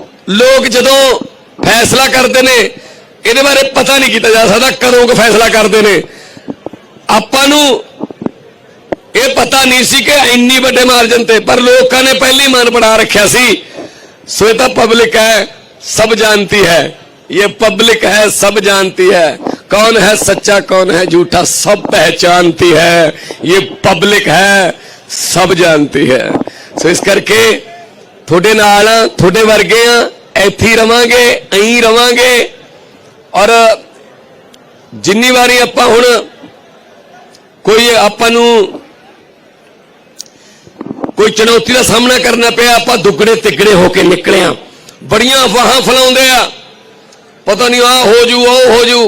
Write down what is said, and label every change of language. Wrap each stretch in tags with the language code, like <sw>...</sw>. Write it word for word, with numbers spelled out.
<pa>ਲੋਕ ਜਦੋਂ ਫੈਸਲਾ ਕਰਦੇ ਨੇ ਇਹਦੇ ਬਾਰੇ ਪਤਾ ਨਹੀਂ ਕੀਤਾ ਜਾ ਸਕਦਾ ਕਦੋਂ ਕੁ ਫੈਸਲਾ ਕਰਦੇ ਨੇ। ਆਪਾਂ ਨੂੰ ਇਹ ਪਤਾ ਨਹੀਂ ਸੀ ਕਿ ਇੰਨੀ ਵੱਡੇ ਮਾਰਜਨ ਤੇ, ਪਰ ਲੋਕਾਂ ਨੇ ਪਹਿਲੀ ਮਨ ਬਣਾ ਰੱਖਿਆ ਸੀ। ਸੋ ਇਹ ਤਾਂ ਪਬਲਿਕ ਹੈ, ਸਭ ਜਾਣਤੀ ਹੈ। ਇਹ ਪਬਲਿਕ</pa> <hi>है, सब जानती है। कौन है सच्चा कौन है झूठा सब पहचानती है। ये पब्लिक है, सब जानती है। सो इस करके</hi> <pa>थोड़े नाल हाँ, थोड़े वर्गे हाँ, ऐथी रवांगे, अहीं रवांगे। और जिन्नी वारी ਆਪਾਂ ਹੁਣ ਕੋਈ ਆਪਾਂ ਨੂੰ ਕੋਈ ਚੁਣੌਤੀ ਦਾ ਸਾਹਮਣਾ ਕਰਨਾ ਪਿਆ, ਆਪਾਂ ਦੁੱਗੜੇ ਤਿੱਗੜੇ ਹੋ ਕੇ ਨਿਕਲੇ ਆ। ਬੜੀਆਂ ਅਫਵਾਹਾਂ ਫੈਲਾਉਂਦੇ ਆ, ਪਤਾ ਨਹੀਂ ਆ ਹੋ ਜੂ ਉਹ ਹੋ ਜੂ।</pa>